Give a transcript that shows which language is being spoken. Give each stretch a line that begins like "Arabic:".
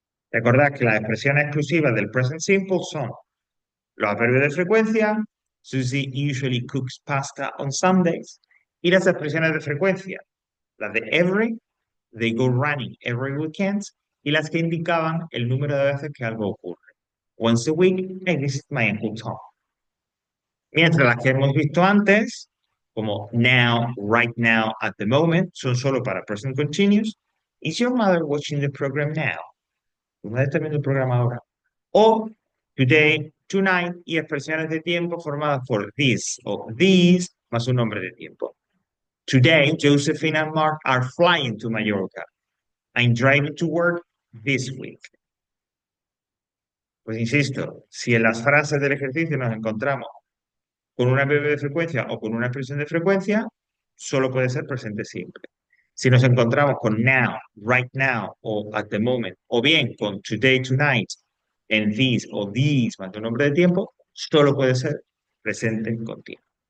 Spanish: Recordad que las expresiones exclusivas del present simple son los adverbios de frecuencia,
English: Susie usually cooks pasta on Sundays,
Spanish: y las expresiones de frecuencia, las de every,
English: they go running every weekend,
Spanish: y las que indicaban el número de veces que algo ocurre.
English: Once a week, I visit my Uncle Tom.
Spanish: Mientras las que hemos visto antes, como now, right now, at the moment, son solo para present continuous.
English: Is your mother watching the program now?
Spanish: ¿Tu madre está viendo el programa ahora? O today, tonight y expresiones de tiempo formadas por this o these más un nombre de tiempo.
English: Today, Josephine and Mark are flying to Mallorca. I'm driving to work this week.
Spanish: Pues insisto, si en las frases del ejercicio nos encontramos con una breve de frecuencia o con una expresión de frecuencia, solo puede ser presente simple. Si nos encontramos con now, right now o at the moment, o bien con today, tonight, en this o these más un nombre de tiempo, solo puede ser presente continuo.